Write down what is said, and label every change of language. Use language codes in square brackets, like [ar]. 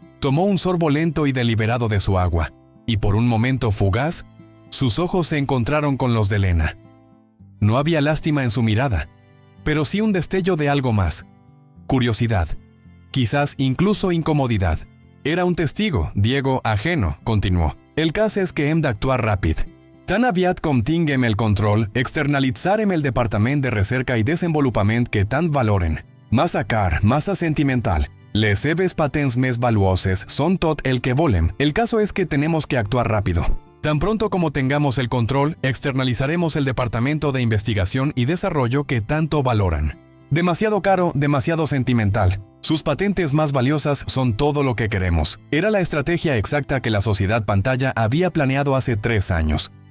[es] Tomó un sorbo lento y deliberado de su agua, y por un momento fugaz, sus ojos se encontraron con los de Lena. No había lástima en su mirada, pero sí un destello de algo más. Curiosidad, quizás incluso incomodidad. Era un testigo, Diego, ajeno, continuó. [ca] El cas és que hem d'actuar ràpid. Tan aviat com tinguem el control, externalitzarem el Departament de Recerca i Desenvolupament que tant valoren. Massa car, massa sentimental. Les seves patents més valuoses son tot el que volem. [es] El caso es que tenemos que actuar rápido. Tan pronto como tengamos el control, externalizaremos el departamento de investigación y desarrollo que tanto valoran. Demasiado caro, demasiado sentimental. Sus patentes más valiosas son todo lo que queremos. Era la estrategia exacta que la sociedad pantalla había planeado hace 3 años.